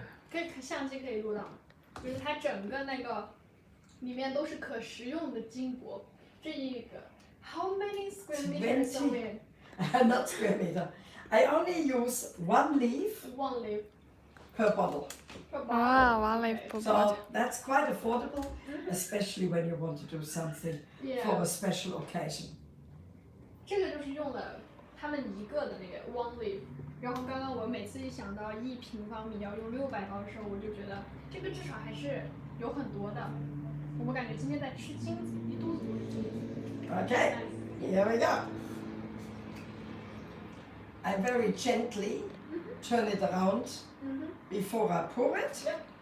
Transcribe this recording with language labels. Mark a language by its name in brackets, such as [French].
[Chinese] 可以相机可以录到，就是它整个那个里面都是可食用的金箔。这一个 [English] how many square meters are we in? Not square meter. I only use 1 leaf One leaf per bottle. per 哇， bottle. [Chinese] 完了 [English] Okay. [Chinese] 不 [English] So that's quite affordable, especially when you want to do something for a special occasion. [Chinese] 这个就是用了他们一个的那个 one leaf。然后刚刚我每次一想到1平方米要用600刀的时候，我就觉得这个至少还是有很多的。我感觉今天在吃金子，一肚子都是金子。 [English] Okay, here we go. I very gently turn it around before I pour it. Yep.